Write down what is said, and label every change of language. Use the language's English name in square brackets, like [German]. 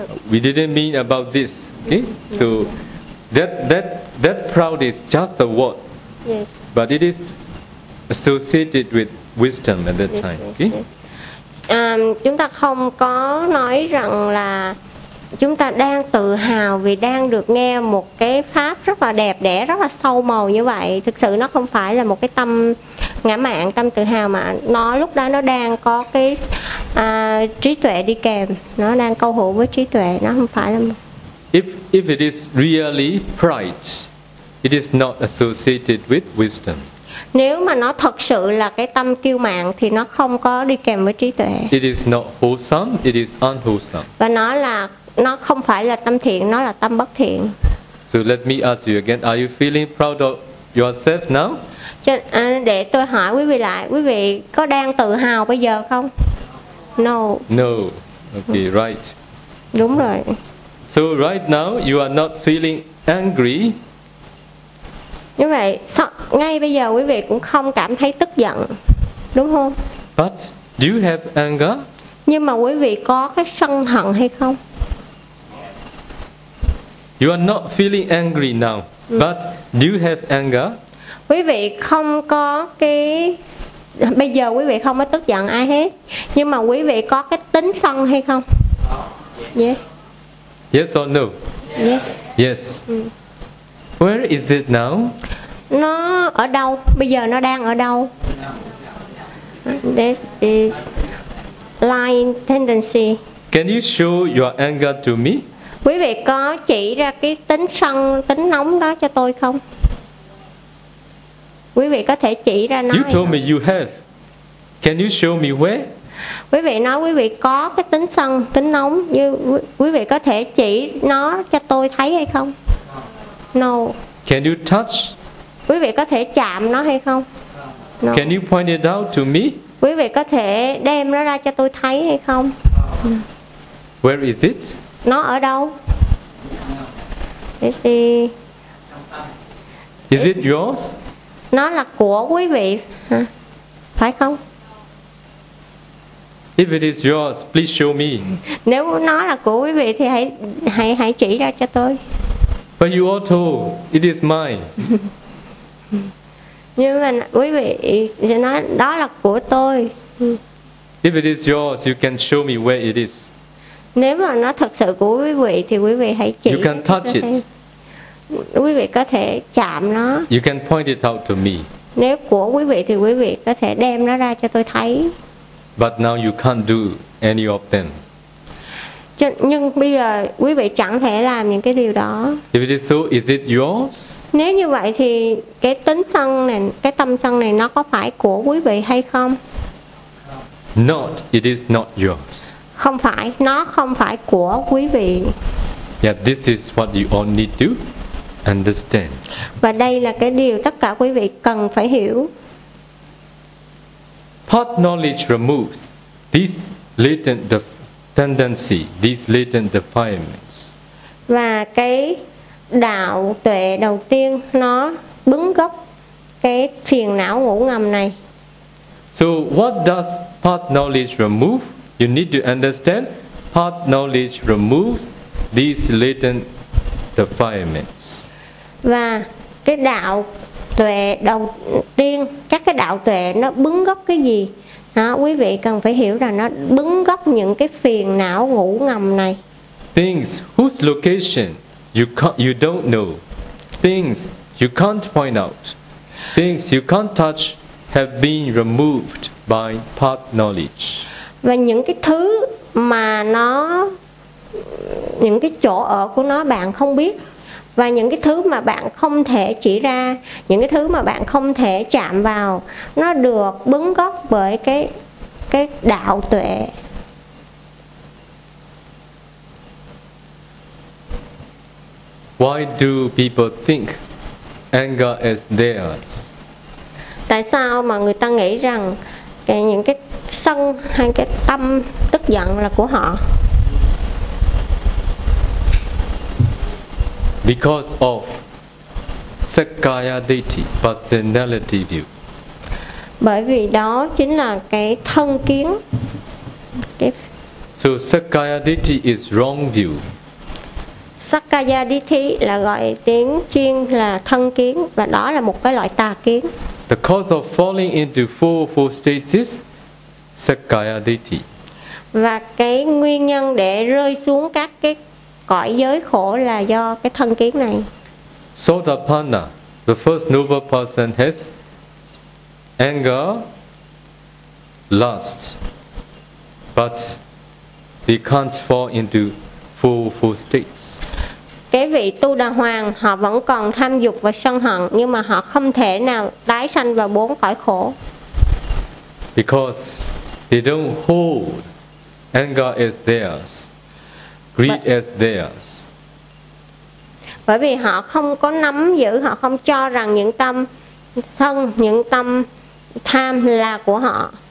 [English] We didn't mean about this. Okay? So that proud is just a word. Yes. But it is associated with wisdom at that time. Okay? [Vietnamese] Chúng ta không có nói rằng là chúng ta đang tự hào vì đang được nghe một cái pháp rất là đẹp đẽ, rất là sâu màu như vậy. Thực sự nó không phải là một cái tâm ngã mạn, tâm tự hào, mà nó lúc đó nó đang có cái trí tuệ đi kèm, nó đang câu hữu với trí tuệ, nó không phải là một... [English] If it is really pride, it is not associated with wisdom. [Vietnamese] Nếu mà nó thật sự là cái tâm kiêu mạn thì nó không có đi kèm với trí tuệ. [English] It is not wholesome, it is unwholesome. [Vietnamese] Và nó là, nó không phải là tâm thiện, nó là tâm bất thiện. [English] So let me ask you again, are you feeling proud of yourself now? [Vietnamese] Để tôi hỏi quý vị lại, quý vị có đang tự hào bây giờ không? [English] No. No. Okay, right. [Vietnamese] Đúng rồi. [English] So right now you are not feeling angry. [Vietnamese] Như vậy, ngay bây giờ quý vị cũng không cảm thấy tức giận. Đúng không? [English] But do you have anger? [Vietnamese] Nhưng mà quý vị có cái sân hận hay không? [English] You are not feeling angry now, but do you have anger? [Vietnamese] Quý vị không có cái, bây giờ quý vị không có tức giận ai hết, nhưng mà quý vị có cái tính sân hay không? [English] Yes. Yes or no? Yes. Yes. Where is it now? [Vietnamese] Nó ở đâu? Bây giờ nó đang ở đâu? [English] This is lying tendency. Can you show your anger to me? [Vietnamese] Quý vị có chỉ ra cái tính sân, tính nóng đó cho tôi không? Quý vị có thể chỉ ra nó. [English] You told me you have. Can you show me where? [Vietnamese] Quý vị nói quý vị có cái tính sân, tính nóng, như quý vị có thể chỉ nó cho tôi thấy hay không? [English] No. Can you touch? [Vietnamese] Quý vị có thể chạm nó hay không? [English] No. Can you point it out to me? [Vietnamese] Quý vị có thể đem nó ra cho tôi thấy hay không? [English] No. Where is it? [Vietnamese] Nó ở đâu? [English] Let's see. Is it yours? [Vietnamese] Nó là của quý vị, phải không? [English] If it is yours, please show me. [Vietnamese] Nếu nó là của quý vị thì hãy chỉ ra cho tôi. [English] But you all told it is mine. [Vietnamese] Nhưng mà quý vị sẽ nói đó là của tôi. [English] If it is yours, you can show me where it is. [Vietnamese] Nếu mà nó thật sự của quý vị thì quý vị hãy chỉ. [English] You can touch it. [Vietnamese] quý vị có thể chạm nó. [English] You can point it out to me. [Vietnamese] Nếu của quý vị thì quý vị có thể đem nó ra cho tôi thấy. [English] But now you can't do any of them. [Vietnamese] Nhưng bây giờ quý vị chẳng thể làm những cái điều đó. [English] If it is so, is it yours? [Vietnamese] Nếu như vậy thì cái tính sân này, cái tâm sân này nó có phải của quý vị hay không? [English] Not, it is not yours. [Vietnamese] Không phải, nó không phải của quý vị. [English] Yeah, this is what you all need to understand. [Vietnamese] Và đây là cái điều tất cả quý vị cần phải hiểu. [English] Part knowledge removes this latent tendency, these latent defilements. [Vietnamese] Và cái đạo tuệ đầu tiên nó bứng gốc cái phiền não ngủ ngầm này. [English] So what does path knowledge remove? You need to understand path knowledge removes these latent defilements. [Vietnamese] Và cái đạo tuệ đầu tiên, các cái đạo tuệ nó bứng gốc cái gì? Đó, quý vị cần phải hiểu là nó bứng gốc những cái phiền não ngủ ngầm này. [English] Things whose location you don't know. Things you can't point out. Things you can't touch have been removed by path knowledge. [Vietnamese] Và những cái thứ mà nó, những cái chỗ ở của nó bạn không biết, và những cái thứ mà bạn không thể chỉ ra, những cái thứ mà bạn không thể chạm vào, nó được bứng gốc bởi cái đạo tuệ. [English] Why do people think anger is theirs? [Vietnamese] Tại sao mà người ta nghĩ rằng cái những cái sân hay cái tâm tức giận là của họ? [English] Because of Sakkaya Ditthi, personality view. [Vietnamese] Bởi vì đó chính là cái thân kiến. [English] So Sakkaya Ditthi is wrong view. [Vietnamese] Sakkaya Ditthi là gọi tiếng chuyên là thân kiến, và đó là một cái loại tà kiến. [English] The cause of falling into four states is Sakkaya Ditthi. [Vietnamese] Và cái nguyên nhân để rơi xuống các cái cõi giới khổ là do cái thân kiến này. [English] Sotapanna, the first noble person, has anger, lust, but they can't fall into four states. [Vietnamese] Cái vị Tu Đà Hoàng họ vẫn còn tham dục và sân hận, nhưng mà họ không thể nào tái sanh vào bốn cõi khổ. [English] Because they don't hold anger as theirs, greed as theirs. [Vietnamese] Bởi vì họ không có nắm giữ, họ không cho rằng những tâm sân, những tâm tham là của họ.